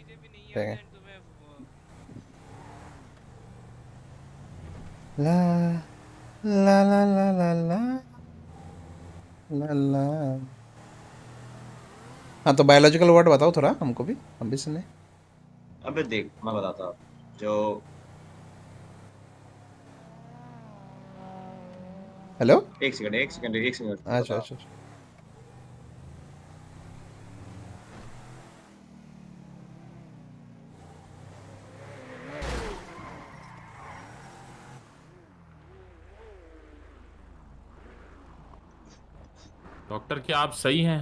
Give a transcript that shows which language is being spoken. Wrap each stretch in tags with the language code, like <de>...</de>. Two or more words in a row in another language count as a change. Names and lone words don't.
<hi>ठीक है। ला ला ला ला ला ला ला ला। हाँ तो</hi> <en>biological word</en> <hi>बताओ थोड़ा, हमको भी, हम भी सुने। अबे देख, मैं बताता हूँ जो। हेलो। एक सेकंड अच्छा बता। अच्छा अच्छा। डॉक्टर क्या आप सही हैं?</hi>